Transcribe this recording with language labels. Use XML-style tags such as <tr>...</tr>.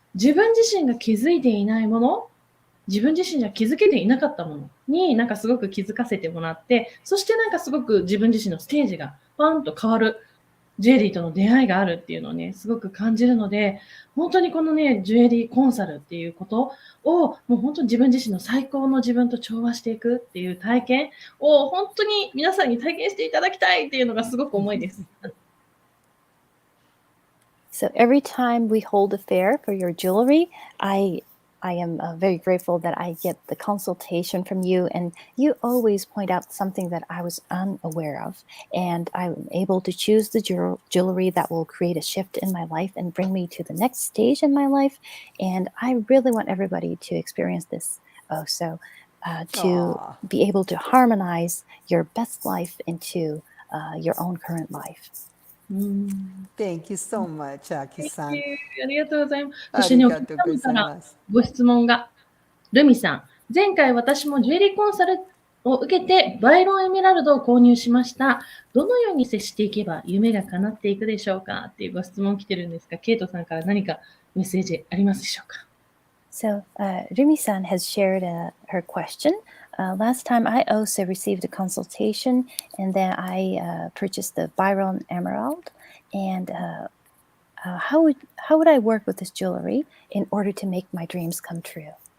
<ja>自分自身が気づいていないもの、自分自身じゃ気づけていなかったものになんかすごく気づかせてもらって、そしてなんかすごく自分自身のステージがパンと変わるジュエリーとの出会いがあるっていうのをね、すごく感じるので、本当にこのね、ジュエリーコンサルっていうことを、もう本当に自分自身の最高の自分と調和していくっていう体験を本当に皆さんに体験していただきたいっていうのがすごく思いです。</ja> <en>So every time we hold a fair for your jewelry, I am very grateful that I get the consultation from you, and you always point out something that I was unaware of, and I'm able to choose the jewelry that will create a shift in my life and bring me to the next stage in my life. And I really want everybody to experience this also, to Aw. be able to harmonize your best life into your own current life. Thank you so much, Aki-san.</en> <ja>ありがとうございます。そしてね、お客様からあご質問が、ルミさん、前回私もジュエリーコンサルを受けてバイロンエメラルドを購入しました。どのように接していけば夢が叶っていくでしょうかっていうご質問来てるんですが、ケイトさんから何かメッセージありますでしょうか？</ja> <en>So, Rumi-san has shared her question. Last time I also received a consultation, and then I purchased the Byron Emerald. And how would I work with this jewelry in order to make my dreams come true?</en>